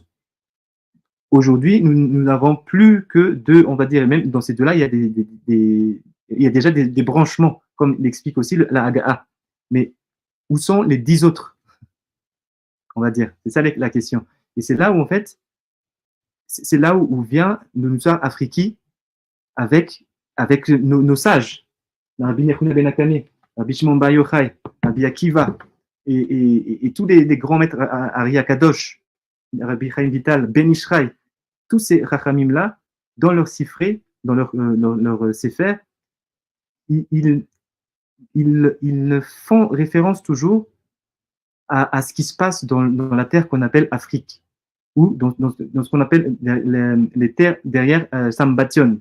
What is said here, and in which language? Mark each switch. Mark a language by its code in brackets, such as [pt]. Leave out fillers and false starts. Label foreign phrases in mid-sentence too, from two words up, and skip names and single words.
[fr] Aujourd'hui, nous n'avons plus que 2, on va dire, et même dans ces 2-là, il y a déjà des branchements, comme l'explique aussi la Hagaha. Mais où sont les 10 autres? On va dire. C'est ça la question. Et c'est là où, en fait, c'est là où vient le Nusar Afriki avec nos sages. Rabbi Nechuna ben Akane, Rabbi Shimon bar Yochai, Rabbi Akiva, et tous les grands maîtres, Ari Akadosh, Rabbi Chaim Vital, Ben Ishraï, tous ces rachamim-là, dans leur sifré, dans leur sefer, ils font référence toujours à ce qui se passe dans la terre qu'on appelle Afrique, ou dans ce qu'on appelle les terres derrière Sambation.